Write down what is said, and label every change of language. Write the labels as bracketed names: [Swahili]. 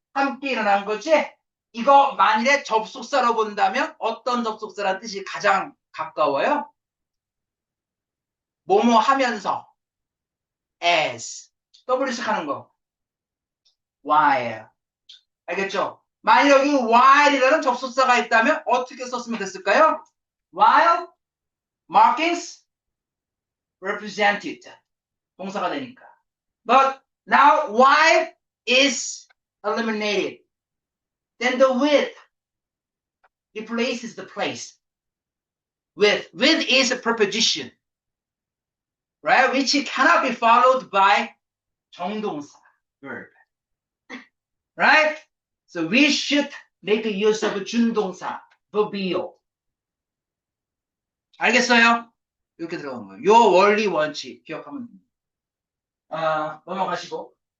[Korean] 함께 일어난 거지? 이거 만일에 접속사로 본다면 어떤 접속사란 뜻이 가장 가까워요? 뭐뭐 하면서 as W 시작하는 거 while 알겠죠? 만약 여기 while이라는 접속사가 있다면 어떻게 썼으면 됐을까요? [English] while markings represented [Korean] 동사가 되니까 [English] but now while is eliminated then the with replaces the place with is a preposition right which cannot be followed by 정동사 verb right so we should make use of 준동사 verbial [Korean] 알겠어요? 이렇게 들어가는 거예요. 요 원리 원칙 기억하면 됩니다. 넘어가시고.